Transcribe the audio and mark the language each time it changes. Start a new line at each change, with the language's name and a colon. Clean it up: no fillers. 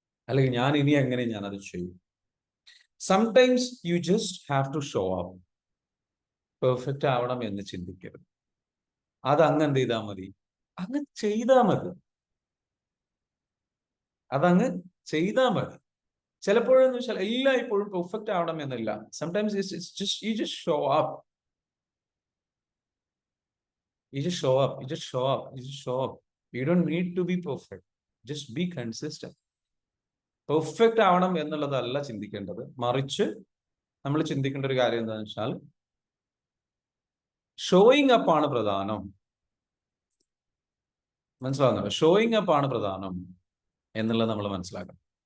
Malayalam: അല്ലെങ്കിൽ ഞാൻ ഇനി എങ്ങനെ ഞാനത് ചെയ്യും.
English: Sometimes you just have to show up.
Malayalam: Perfect ആവണം എന്ന് ചിന്തിക്കരുത്. അതങ്ങ് എന്ത് ചെയ്താൽ മതി, അങ്ങ് ചെയ്താൽ മതി. അതങ്ങ് ചെയ്താൽ മതി. ചിലപ്പോഴെന്ന് വെച്ചാൽ എല്ലാം ഇപ്പോഴും പെർഫെക്റ്റ് ആവണം എന്നില്ല.
English: Sometimes you just show up. You just show up. You just show up. You just show up. You don't need to be perfect. Just be consistent.
Malayalam: Perfect ആവണം എന്നുള്ളതല്ല ചിന്തിക്കേണ്ടത്. മറിച്ച് നമ്മൾ ചിന്തിക്കേണ്ട ഒരു കാര്യം എന്താണെന്ന് വെച്ചാൽ ഷോയിങ് അപ്പ് ആണ് പ്രധാനം. മനസ്സിലാവുന്നുണ്ടോ? ഷോയിങ് അപ്പ് ആണ് പ്രധാനം എന്നുള്ളത് നമ്മൾ മനസ്സിലാക്കണം.